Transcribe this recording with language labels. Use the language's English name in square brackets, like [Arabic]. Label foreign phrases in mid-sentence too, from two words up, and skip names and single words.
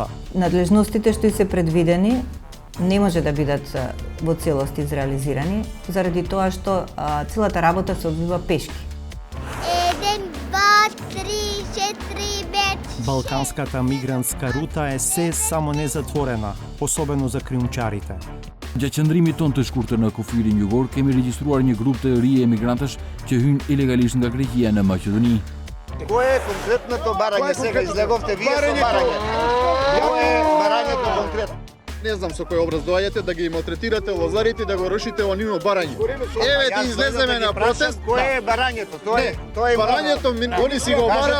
[Macedonian] Надлежностите што се предвидени не може да бидат во целост изреализирани, заради тоа што целата работа се одвива пешки. 1, 2, 3, 4, 5. Балканската мигрантска рута е се само не затворена, особено за криумчарите. [Albanian] Gjatë tonë të shkurtër në kufirin jugor, kemi regjistruar një grup të ri emigrantësh që hynë ilegalisht nga Greqia në Maqedoni. [Macedonian] Кое е конкретното барање сега излеговте вие со барање? Кое е барањето конкретно? Не знам со кој образ доаѓате да ги малтретирате лозарите да го рушите онино барање. Еве ти излеземе на протест. Кое е барањето? Тоа е барањето, они си го бара.